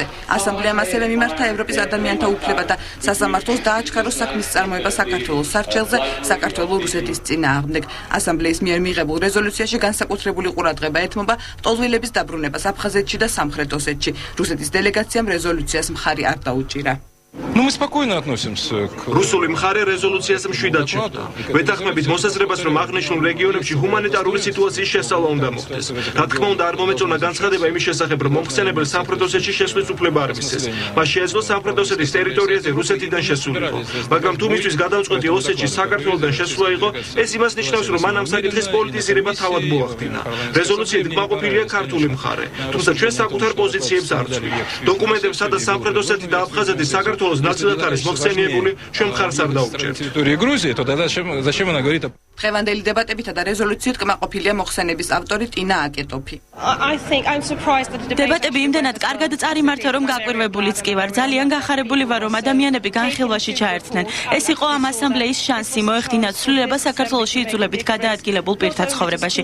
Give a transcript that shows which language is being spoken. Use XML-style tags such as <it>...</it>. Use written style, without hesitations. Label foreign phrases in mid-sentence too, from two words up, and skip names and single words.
<ka>ასამბლეამ ასევე მიმართა ევროპის ადამიანთა უფლება და სასამართლოს დააჩქაროს საქმის წარმოება საქართველოს სარჩელზე საქართველო-რუსეთის წინააღმდეგ. ასამბლეის მიერ მიღებულ რეზოლუციაში განსაკუთრებული ყურადღება ეთმობა ლტოლვილების დაბრუნებას აფხაზეთში და სამხრეთ ოსეთში. რუსეთის დელეგაციამ რეზოლუციას მხარი არ დაუჭირა.</ka> <ru>Ну, мы спокойно относимся к...</ru> <ka>რუსული მხარე რეზოლუციას მშვიდად შეხვდა. ვეთანხმებით მოსაზრებას, რომ აღნიშნულ რეგიონებში ჰუმანიტარული სიტუაციის შესწავლა უნდა მოხდეს. რა თქმა უნდა, არ მომეწონა განცხადება იმის შესახებ, რომ მომხსენებელს სამხრეთ ოსეთში შესვლის უფლება არ მისცეს. მას შეეძლო სამხრეთ ოსეთის ტერიტორიაზე რუსეთიდან შესულიყო. მაგრამ თუ მისთვის გადამწყვეტი ოსეთში საქართველოსთან შესვლა იყო, ეს იმას ნიშნავს, რომ მან ამ საკითხის პოლიტიზირება თავად მოახდინა. რეზოლუციით კმაყოფილია ქართული მხარე, თუმცა ჩვენ საკუთარ პოზიციებს არ ვცვლით. დოკუმენტებსა და სამხრეთ oseti და აფხაზეთის საქართველოს ნაცვლად არის მოხსენიებული, ჩვენ მხარს არ დაუჭერთ.</ka> <ru>Территории Грузии, то тогда зачем она говорит о...</ru> <ka>დღევანდელი დებატებითა და რეზოლუციით კმაყოფილია მოხსენების ავტორი ტინა აკეტოფი. დებატები იმდენად კარგად წარიმართა, რომ გაკვირვებულიც კი ვარ. ძალიან გახარებული ვარ, რომ ადამიანები განხილვაში ჩაერთნენ. ეს იყო ამ ასამბლეის შანსი მოეხდინათ ცვლილება საქართველოში იძულებით გადაადგილებულ პირთა ცხოვრებაში.</ka>